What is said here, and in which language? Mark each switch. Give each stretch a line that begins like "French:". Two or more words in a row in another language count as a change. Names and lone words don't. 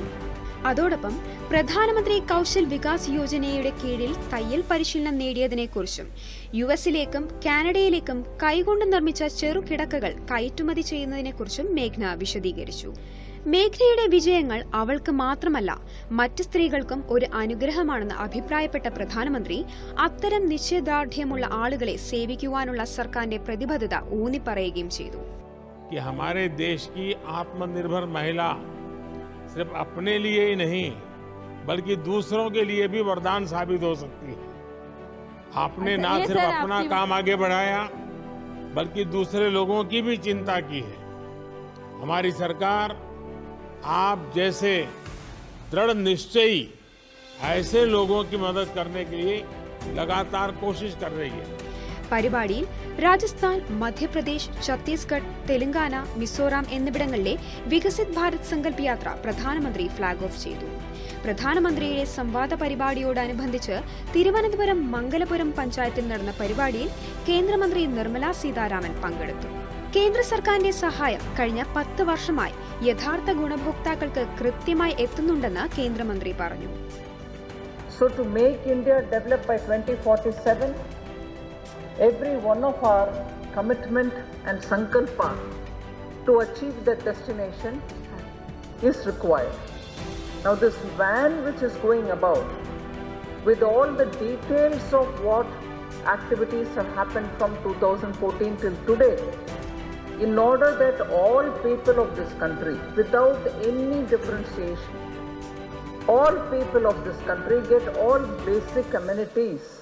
Malayalam: അതോടൊപ്പം പ്രധാനമന്ത്രി കൗശൽ വികാസ് യോജനയുടെ കീഴിൽ തയ്യൽ പരിശീലനം നേടിയതിനെക്കുറിച്ചും US-ലേക്കും കാനഡയിലേക്കും കൈകൊണ്ട് നിർമ്മിച്ച ചെറുകിടക്കകൾ കയറ്റുമതി ചെയ്യുന്നതിനെക്കുറിച്ചും മേഘ്ന വിശദീകരിച്ചു. മേഘ്നയുടെ വിജയങ്ങൾ അവൾക്ക് മാത്രമല്ല മറ്റ് സ്ത്രീകൾക്കും ഒരു അനുഗ്രഹമാണെന്ന് അഭിപ്രായപ്പെട്ട പ്രധാനമന്ത്രി അത്തരം നിശ്ചയദാർഢ്യമുള്ള ആളുകളെ സേവിക്കുവാനുള്ള സർക്കാരിന്റെ പ്രതിബദ്ധത ഊന്നിപ്പറയുകയും ചെയ്തു.
Hindi: हमारे देश की आत्मनिर्भर महिला सिर्फ अपने लिए ही नहीं बल्कि दूसरों के लिए भी वरदान साबित हो सकती है. आपने ना सिर्फ अपना काम आगे बढ़ाया बल्कि दूसरे लोगों की भी चिंता की है. हमारी सरकार आप जैसे दृढ़ निश्चयी ऐसे लोगों की मदद करने के लिए लगातार कोशिश कर रही है.
Malayalam: പരിപാടിയിൽ രാജസ്ഥാൻ, മധ്യപ്രദേശ്, ഛത്തീസ്ഗഡ്, തെലങ്കാന, മിസോറാം എന്നിവിടങ്ങളിലെ വികസിത് ഭാരത് സങ്കല്പ് യാത്ര പ്രധാനമന്ത്രി
English: flag off
Malayalam: ചെയ്തു. പ്രധാനമന്ത്രിയുടെ സംവാദ പരിപാടിയോടനുബന്ധിച്ച് തിരുവനന്തപുരം മംഗലപുരം പഞ്ചായത്തിൽ നടന്ന പരിപാടിയിൽ കേന്ദ്രമന്ത്രി നിർമ്മല സീതാരാമൻ പങ്കെടുത്തു. കേന്ദ്ര സർക്കാരിന്റെ സഹായം കഴിഞ്ഞ 10 വർഷമായി യഥാർത്ഥ ഗുണഭോക്താക്കൾക്ക് കൃത്യമായി എത്തുന്നുണ്ടെന്ന് കേന്ദ്രമന്ത്രി പറഞ്ഞു.
English: So to make India develop by 2047, every one of our commitment and sankalpa to achieve that destination is required. Now this van which is going about with all the details of what activities have happened from 2014 till today, in order that all people of this country, without any differentiation, all people of this country get all basic amenities.